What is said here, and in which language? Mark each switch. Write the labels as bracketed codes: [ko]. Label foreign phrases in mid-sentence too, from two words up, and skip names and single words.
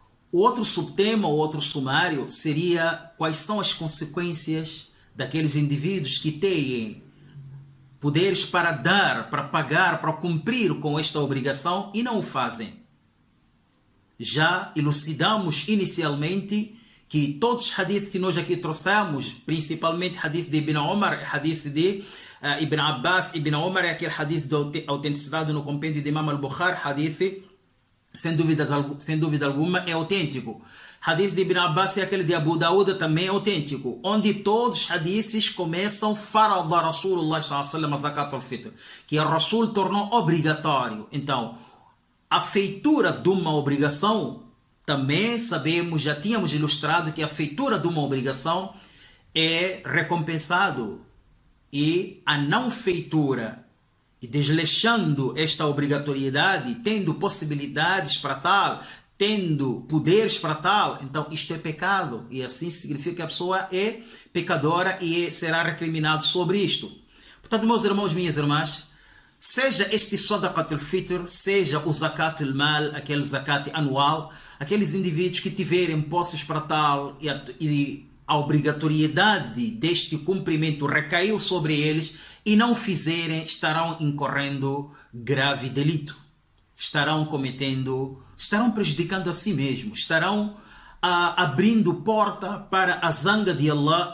[pt] O outro subtema, o outro sumário, seria quais são as consequências daqueles indivíduos que têm poderes para dar, para pagar, para cumprir com esta obrigação e não o fazem. Já elucidamos inicialmente que todos os hadiths que nós aqui trouxemos, principalmente hadith de Ibn Umar, hadith de Ibn Abbas, Ibn Umar, é aquele hadith de autenticidade no compêndio de Imam al-Bukhari, hadith, sem dúvida alguma, é autêntico. Hadith de Ibn Abbas é aquele de Abu Daud, também é autêntico, onde todos os hadiths começam [ar] فرض رسول الله صلى الله عليه وسلم زكاة الفطر, [pt] que o Rasul tornou obrigatório. Então, a feitura de uma obrigação, também sabemos, já tínhamos ilustrado que a feitura de uma obrigação é recompensado, e a não feitura, e desleixando esta obrigatoriedade, tendo possibilidades para tal, tendo poderes para tal, então isto é pecado, e assim significa que a pessoa é pecadora e será recriminado sobre isto. Portanto, meus irmãos, minhas irmãs, seja este [ar] صدقة الفطر, [pt] seja o [ar] زكاة المال, [pt] aquele Zakat anual, aqueles indivíduos que tiverem posses para tal e a obrigatoriedade deste cumprimento recaiu sobre eles e não fizerem, estarão incorrendo grave delito. Estarão prejudicando a si mesmos, estarão abrindo porta para a zanga de Allah.